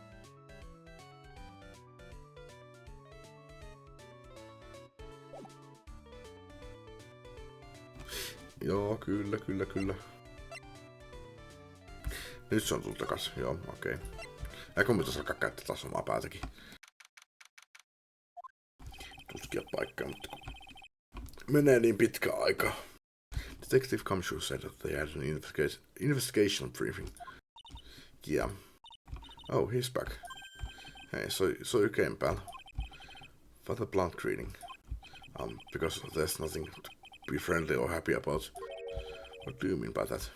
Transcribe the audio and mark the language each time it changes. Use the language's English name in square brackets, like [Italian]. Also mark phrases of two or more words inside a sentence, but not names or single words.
[Finnish] Joo, kyllä. Nyt se on tullut takas, joo, okei. Eikö me alkaa käyttää taas omaa päätäkin? Tutkia paikkaa, mutta menee niin pitkä aika. [English] Detective Kamshu said that they had an investigation briefing. Yeah. Oh, he's back. Hey, so you came, pal. What a blunt greeting. Because there's nothing to be friendly or happy about. What do you mean by that?